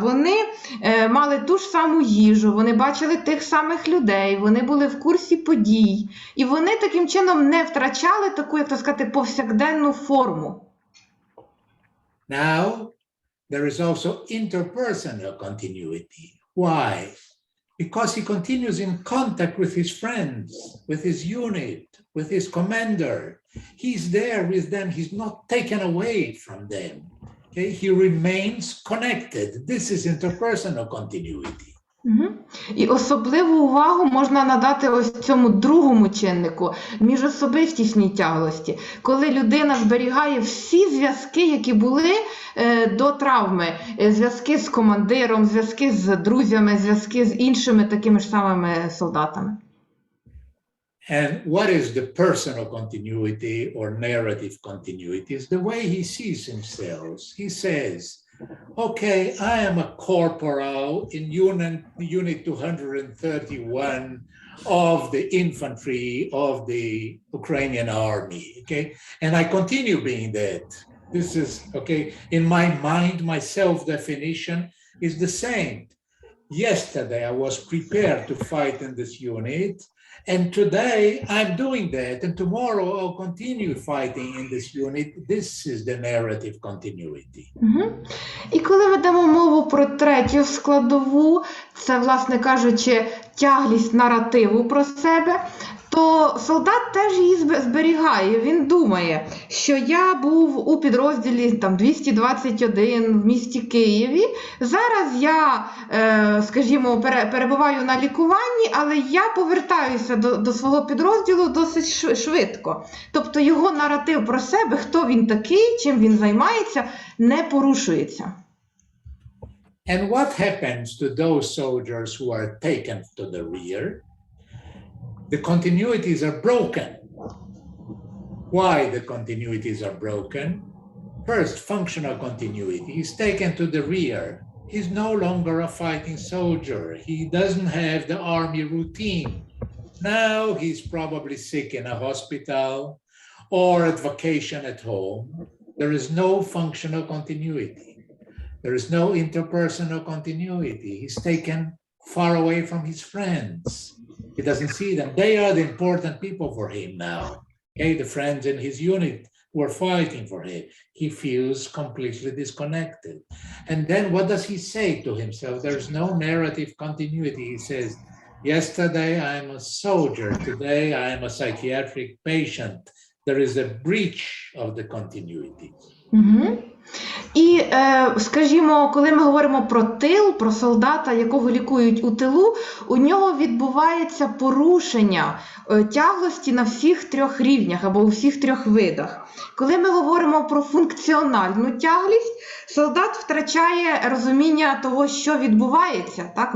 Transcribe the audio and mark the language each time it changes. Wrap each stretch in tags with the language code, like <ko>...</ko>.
<uk>Вони мали ту ж саму їжу, вони бачили тих самих людей, вони були в курсі подій. І вони таким чином не втрачали таку, як то сказати, повсякденну форму.</uk> <en>Now, there is also interpersonal continuity. Why? Because he continues in contact with his friends, with his unit, with his commander. He's there with them. He's not taken away from them. Okay? He remains connected. This is interpersonal continuity.</en> <uk>І особливу увагу можна надати ось цьому другому чиннику – міжособистісній тяглості, коли людина зберігає всі зв'язки, які були до травми, зв'язки з командиром, зв'язки з друзями, зв'язки з іншими такими ж самими солдатами.</uk> <en>And what is the personal continuity or narrative continuity? Is the way he sees himself. He says, okay, I am a corporal in unit 231 of the infantry of the Ukrainian army, okay? And I continue being that. This is, okay, in my mind, my self-definition is the same. Yesterday, I was prepared to fight in this unit, And today I'm doing that, and tomorrow I'll continue fighting in this unit. This is the narrative continuity.</en> <uk>І коли ведемо мову про третю складову, це, власне кажучи, тяглість наративу про себе, то солдат теж її зберігає. Він думає, що я був у підрозділі 221 в місті Києві, зараз я, скажімо, перебуваю на лікуванні, але я повертаюся до свого підрозділу досить швидко. Тобто його наратив про себе, хто він такий, чим він займається, не порушується.</uk> <en>And what happens to those soldiers who are taken to the rear? The continuities are broken. Why the continuities are broken? First, functional continuity. He's taken to the rear. He's no longer a fighting soldier. He doesn't have the army routine. Now he's probably sick in a hospital or at vacation at home. There is no functional continuity. There is no interpersonal continuity. He's taken far away from his friends. He doesn't see them. They are the important people for him now. Okay, the friends in his unit who are fighting for him. He feels completely disconnected. And then what does he say to himself? There's no narrative continuity. He says, yesterday I'm a soldier. Today I am a psychiatric patient. There is a breach of the continuity.</en> <uk>І, скажімо, коли ми говоримо про тил, про солдата, якого лікують у тилу, у нього відбувається порушення тяглості на всіх трьох рівнях або у всіх трьох видах. Коли ми говоримо про функціональну тяглість, солдат втрачає розуміння того, що відбувається, так?</uk>